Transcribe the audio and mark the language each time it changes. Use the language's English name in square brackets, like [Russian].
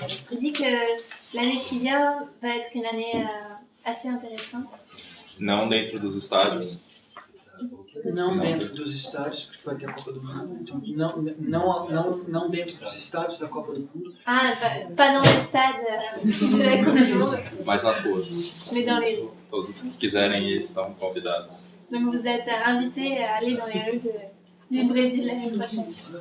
[French] Je dis que l'année qui vient va être une année assez intéressante. [Portuguese] Não dentro dos estádios, Não dentro dos estádios, porque vai ter a Copa do Mundo. Então, não dentro dos estádios da Copa do Mundo. [French] Ah, pas dans les stades de la Coupe du Monde, [Portuguese] mas nas ruas. [French] mais dans les rues. [Portuguese] Todos que quiserem ir estão convidados. [French] Donc vous êtes invités à aller dans les rues du Brésil l'année prochaine.